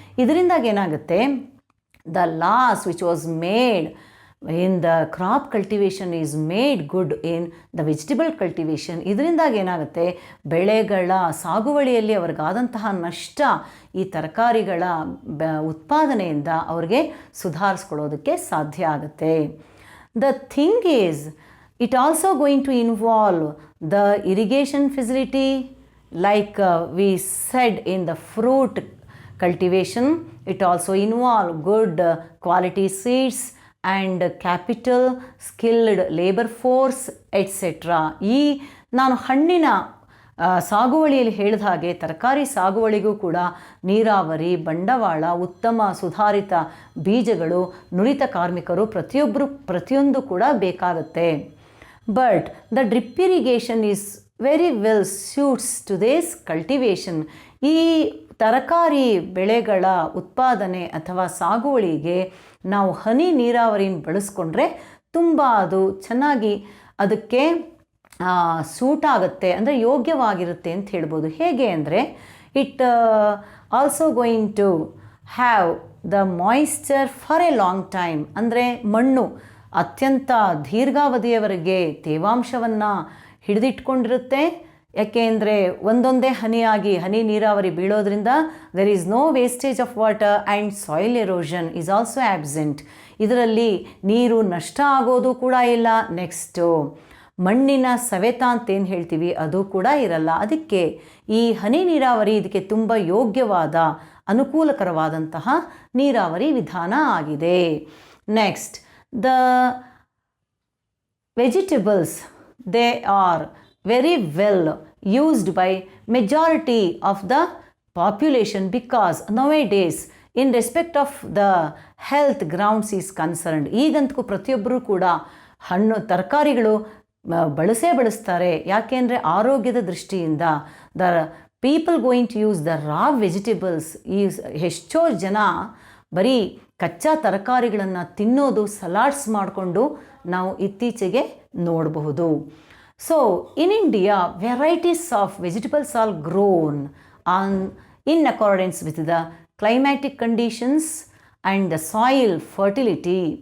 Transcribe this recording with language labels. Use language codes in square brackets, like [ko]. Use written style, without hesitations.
[kn] ಇದರಿಂದಾಗಿ ಏನಾಗುತ್ತೆ, [en] The loss which was made in the crop cultivation is made good in the vegetable cultivation. [kn] ಇದರಿಂದಾಗಿ ಏನಾಗುತ್ತೆ, ಬೆಳೆಗಳ ಸಾಗುವಳಿಯಲ್ಲಿ ಅವ್ರಿಗಾದಂತಹ ನಷ್ಟ ಈ ತರಕಾರಿಗಳ ಉತ್ಪಾದನೆಯಿಂದ ಅವ್ರಿಗೆ ಸುಧಾರಿಸ್ಕೊಳ್ಳೋದಕ್ಕೆ ಸಾಧ್ಯ ಆಗುತ್ತೆ. [en] The thing is, it also going to involve the irrigation facility like we said in the fruit cultivation. It also involve good quality seeds and capital, skilled labor force, etc. [kn] ಈ ನಾನು ಹಣ್ಣಿನ ಸಾಗುವಳಿಯಲ್ಲಿ ಹೇಳಿದ ಹಾಗೆ ತರಕಾರಿ ಸಾಗುವಳಿಗೂ ಕೂಡ ನೀರಾವರಿ, ಬಂಡವಾಳ, ಉತ್ತಮ ಸುಧಾರಿತ ಬೀಜಗಳು, ನುರಿತ ಕಾರ್ಮಿಕರು, ಪ್ರತಿಯೊಂದು ಕೂಡ ಬೇಕಾಗುತ್ತೆ. [en] But the drip irrigation is very well suits to this cultivation. [kn] ಈ ತರಕಾರಿ ಬೆಳೆಗಳ ಉತ್ಪಾದನೆ ಅಥವಾ ಸಾಗುವಳಿಗೆ ನಾವು ಹನಿ ನೀರಾವರಿನ ಬಳಸ್ಕೊಂಡ್ರೆ ತುಂಬ ಅದು ಚೆನ್ನಾಗಿ ಅದಕ್ಕೆ ಸೂಟ್ ಆಗುತ್ತೆ, ಅಂದರೆ ಯೋಗ್ಯವಾಗಿರುತ್ತೆ ಅಂತ ಹೇಳ್ಬೋದು. ಹೇಗೆ ಅಂದರೆ, [en] It also going to have the moisture for a long time. [kn] ಅಂದರೆ ಮಣ್ಣು ಅತ್ಯಂತ ದೀರ್ಘಾವಧಿಯವರೆಗೆ ತೇವಾಂಶವನ್ನು ಹಿಡಿದಿಟ್ಕೊಂಡಿರುತ್ತೆ. ಯಾಕೆಂದರೆ ಒಂದೊಂದೇ ಹನಿ ನೀರಾವರಿ ಬೀಳೋದ್ರಿಂದ [en] There is no wastage of water and soil erosion is also absent. [kn] ಇದರಲ್ಲಿ ನೀರು ನಷ್ಟ ಆಗೋದು ಕೂಡ ಇಲ್ಲ. ನೆಕ್ಸ್ಟು ಮಣ್ಣಿನ ಸವೆತ ಅಂತೇನು ಹೇಳ್ತೀವಿ ಅದು ಕೂಡ ಇರಲ್ಲ. ಅದಕ್ಕೆ ಈ ಹನಿ ನೀರಾವರಿ ಇದಕ್ಕೆ ತುಂಬ ಯೋಗ್ಯವಾದ, ಅನುಕೂಲಕರವಾದಂತಹ ನೀರಾವರಿ ವಿಧಾನ ಆಗಿದೆ. [en] next, the vegetables, they are very well used by majority of the population because nowadays in respect of the health grounds is concerned, [kn] ಈಗಂತೂ ಪ್ರತಿಯೊಬ್ಬರೂ ಕೂಡ ಹಣ್ಣು ತರಕಾರಿಗಳು ಬಳಸ್ತಾರೆ. ಯಾಕೆಂದರೆ ಆರೋಗ್ಯದ ದೃಷ್ಟಿಯಿಂದ [en] The people going to use the raw vegetables. [kn] ಈ ಎಷ್ಟೋ ಜನ ಬರೀ ಕಚ್ಚಾ ತರಕಾರಿಗಳನ್ನು ತಿನ್ನೋದು, ಸಲಾಡ್ಸ್ ಮಾಡಿಕೊಂಡು ನಾವು ಇತ್ತೀಚೆಗೆ ನೋಡಬಹುದು. [en] So in India varieties of vegetables are grown in accordance with the climatic conditions and the soil fertility.